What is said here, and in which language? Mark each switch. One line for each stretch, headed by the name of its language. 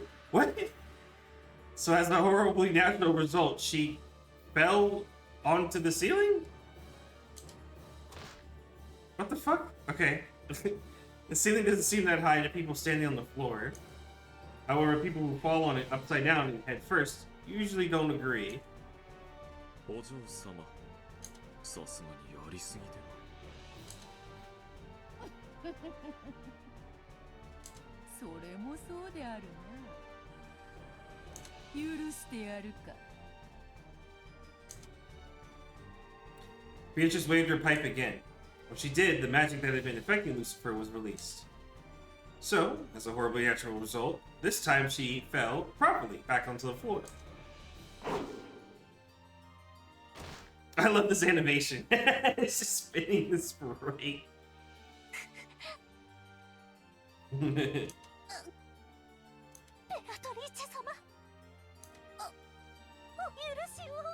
English: What? So as a horribly natural result, she fell onto the ceiling? What the fuck? Okay. The ceiling doesn't seem that high to people standing on the floor. However, people who fall on it upside down and head first usually don't agree.
Japanese: お嬢様、さすがにやりすぎでは。それもそうであるな。許してやるか。
English: Beatrice waved her pipe again. When she did, the magic that had been affecting Lucifer was released. So, as a horribly natural result, this time she fell properly back onto the floor. I love this animation. It's just spinning the spray.
Japanese: ベアトリーチェ様、お許しを。